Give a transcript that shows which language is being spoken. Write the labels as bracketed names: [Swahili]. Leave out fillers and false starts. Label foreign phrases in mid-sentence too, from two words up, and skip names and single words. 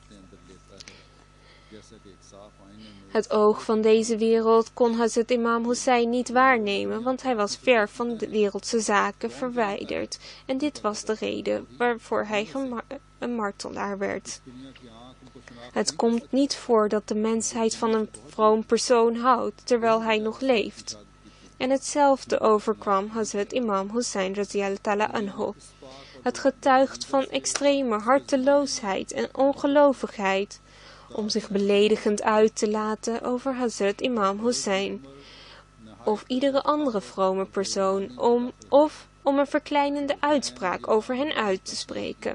[Dutch] Het oog van deze wereld kon Hazrat Imam Hussein niet waarnemen, want hij was ver van de wereldse zaken verwijderd. En dit was de reden waarvoor hij een martelaar werd. Het komt niet voor dat de mensheid van een vroom persoon houdt, terwijl hij nog leeft. En hetzelfde overkwam Hazrat Imam Hussein [Arabic] رضي الله تعالى عنه. [Dutch] Het getuigt van extreme harteloosheid en ongelovigheid, om zich beledigend uit te laten over Hazrat Imam Hussein of iedere andere vrome persoon, of om een verkleinende uitspraak over hen uit te spreken.